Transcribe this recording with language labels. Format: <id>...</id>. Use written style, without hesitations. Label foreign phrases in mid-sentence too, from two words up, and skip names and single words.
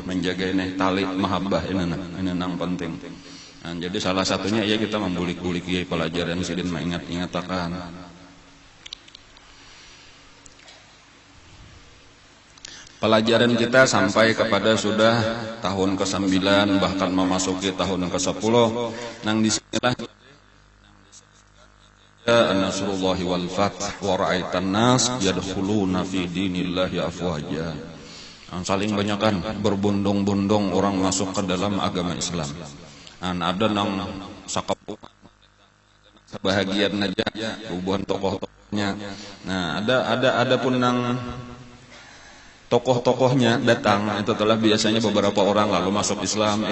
<bjn>Menjaga ini tali mahabbah ini nang penting. Jadi salah satunya ya kita membulik-bulik pelajaran sidin mengingat-ingatakan. Pelajaran kita sampai kepada sudah tahun ke-9, bahkan memasuki tahun ke-10. Nang disinilah</bjn> <ar>نصر الله والفتح ورأيت الناس يدخلون في دين الله أفواجا.</ar> <bjn>Saling banyakkan berbondong-bondong orang masuk ke dalam agama Islam. Ada nang sakap sebahagian aja hubungan tokoh-tokohnya. Nah, ada pun nang tokoh-tokohnya datang, itu telah biasanya beberapa orang lalu masuk Islam.</bjn>